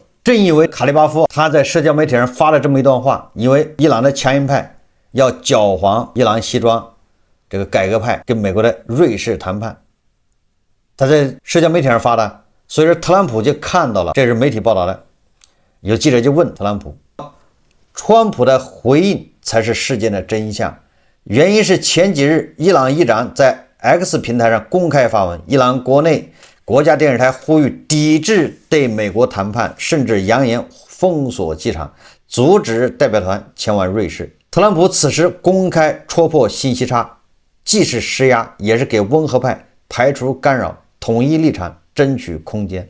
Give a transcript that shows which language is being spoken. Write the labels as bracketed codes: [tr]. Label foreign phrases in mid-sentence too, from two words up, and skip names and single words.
[zh] 正因為卡列巴夫他在社交媒体上發了這麼一段話，因為伊朗的強硬派要搅黄伊朗西装這個改革派跟美國的瑞士談判，他在社交媒体上發的，所以說特朗普就看到了，這是媒體報道的。有記者就問特朗普，川普的回應才是事件的真相，原因是前几日伊朗議長在X 平台上公開發文，伊朗國內國家電視台呼籲抵制對美國談判，甚至揚言封鎖機場，阻止代表團前往瑞士。特朗普此時公開戳破信息差，既是施壓，也是給溫和派排除干擾，統一立場，爭取空間。